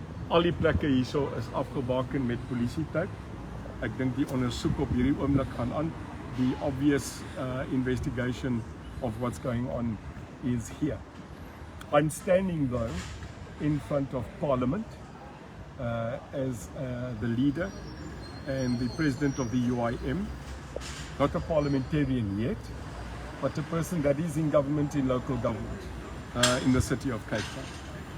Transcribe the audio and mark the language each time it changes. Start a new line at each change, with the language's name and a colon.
Afrikaans: Al die plekke hierso is afgebaken met polisietuig. Ek dink die ondersoek op hierdie oomblik gaan aan.
English: The obvious investigation of what's going on is here. I'm standing though in front of Parliament as the leader and the president of the UIM, not a parliamentarian yet, but a person that is in government, in local government, in the city of Cape Town.